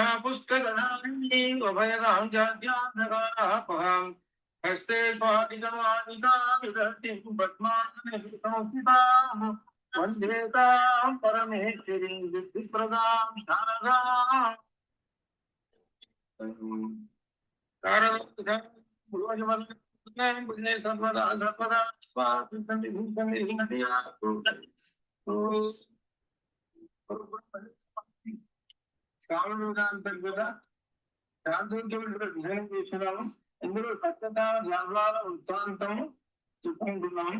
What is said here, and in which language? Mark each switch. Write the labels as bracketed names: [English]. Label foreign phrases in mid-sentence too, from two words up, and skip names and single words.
[Sanskrit] पुस्तकधारिणी अभयदां जाड्यान्धकारापहां हस्ते स्वादितमानितां पद्मासने संस्थितां वन्दे तां परमेश्वरीं बुद्धिप्रदां शारदाम् सर्वदा सर्वदा [Telugu] అంతర్గత ధ్యానం చేస్తున్నాము. ఇందులో సత్యకామ జాబాల వృత్తాంతము చెప్పుకుంటున్నాము.